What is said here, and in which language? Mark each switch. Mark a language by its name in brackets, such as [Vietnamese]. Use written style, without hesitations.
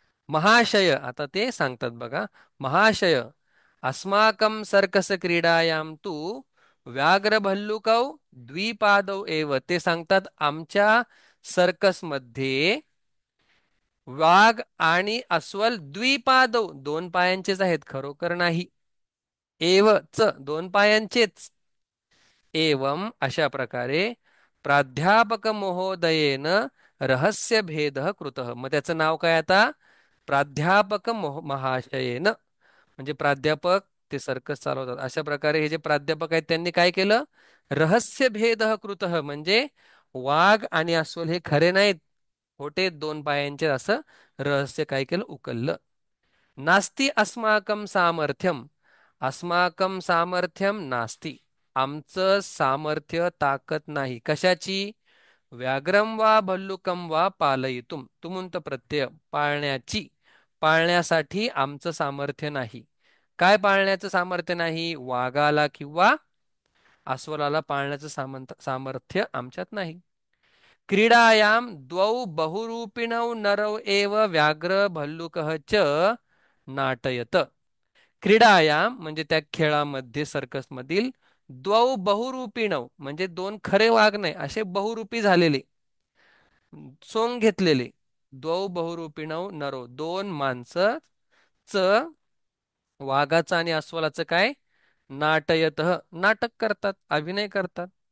[Marathi] महाशय आता ते सांगतात बघा. [Sanskrit] महाशय अस्माकं सर्कस क्रीडायां तु व्याघ्र भल्लुकौ द्विपादौ एव [Marathi] ते सांगतात आमच्या सर्कस मध्ये वाघ आणि अस्वल द्विपादौ दोन पायांचेच आहेत खरोखर नाही. [Sanskrit] एव च [Marathi] दोन पायांचेच. [Sanskrit] एवं अशा प्रकारे प्राध्यापक महोदयेन रहस्य भेद कृतः. [Marathi] मग त्याचं नाव काय आता [Sanskrit] प्राध्यापक महाशयेन [Marathi] म्हणजे प्राध्यापक ते सर्कस चालवतात अशा प्रकारे हे जे प्राध्यापक आहेत त्यांनी काय केलं [Sanskrit] रहस्य भेद कृतः [Marathi] म्हणजे वाघ आणि अस्वल हे खरे नाहीत खोटे दोन पायांचे असं रहस्य काय केलं उकललं. [Sanskrit] नास्ति अस्माकं सामर्थ्यम अस्माकं सामर्थ्यम नास्ति [Marathi] आमचं सामर्थ्य ताकद नाही कशाची [Sanskrit] व्याघ्रम वा भल्लुकम वा पालयितुम [Marathi] तुमुंत प्रत्यय पाळण्याची पाळण्यासाठी आमचं सामर्थ्य नाही. काय पाळण्याचं सामर्थ्य नाही वाघाला किंवा अस्वलाला पाळण्याचं सामर्थ्य आमच्यात नाही. [Sanskrit] क्रीडायां द्वौ बहुरूपिणौ नरौ एव व्याघ्र भल्लुकः च नाटयत. [Marathi] क्रीडायाम म्हणजे त्या खेळामध्ये सर्कस मधील द्वौ बहुरूपिणौ म्हणजे दोन खरे वाघ नाही असे बहुरूपी झालेले सोंग घेतलेले [Sanskrit] द्वौ बहुरूपिणौ नरो [Marathi] दोन माणसं च वाघाचं आणि अस्वलाचं काय [Sanskrit] नाटयत [Marathi] नाटक करतात अभिनय करतात.